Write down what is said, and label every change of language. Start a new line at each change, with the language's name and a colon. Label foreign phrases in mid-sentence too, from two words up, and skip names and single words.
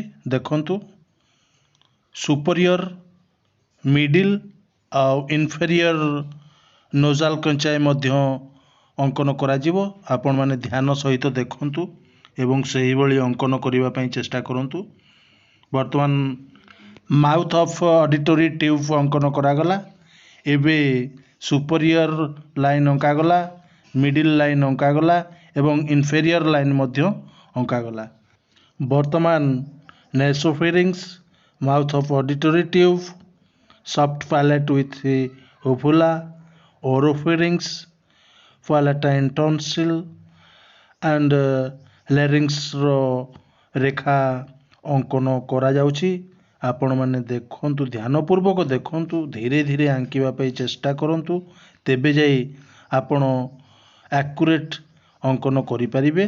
Odia: देखंतु
English: superior middle
Odia: आ
English: inferior nasal conchae
Odia: ମଧ୍ୟ ଅଙ୍କନ କରା ଯିବ। ଆପଣ ମାନେ ଧ୍ୟାନ ସହିତ ଦେଖନ୍ତୁ ଏବଂ ସହି ଭଲି ଅଙ୍କନ କରିବା ପାଇଁ ଚେଷ୍ଟା କରନ୍ତୁ।
English: वर्तमान mouth of auditory tube
Odia: ଅଙ୍କନ କରାଗଲା। एबे
English: superior line
Odia: अंकागला,
English: middle line
Odia: अंकागला एवं
English: inferior line
Odia: ମଧ୍ୟ ଅଙ୍କାଗଲା। ବର୍ତ୍ତମାନ ନେସୋଫେରିଂସ,
English: mouth of auditory tube, soft palate with uvula, oropharynx, palatine tonsil and larynx
Odia: ର ରେଖା ଅଙ୍କନ କରା ଯାଉଛି। ଆପଣ ମାନେ ଦେଖନ୍ତୁ, ଧ୍ୟାନପୂର୍ବକ ଦେଖନ୍ତୁ, ଧୀରେ ଧୀରେ ଆଙ୍କିବା ପାଇଁ ଚେଷ୍ଟା କରନ୍ତୁ, ତେବେ ଯାଇ ଆପଣ ଏକ୍ୟୁରେଟ ଅଙ୍କନ କରି ପାରିବେ।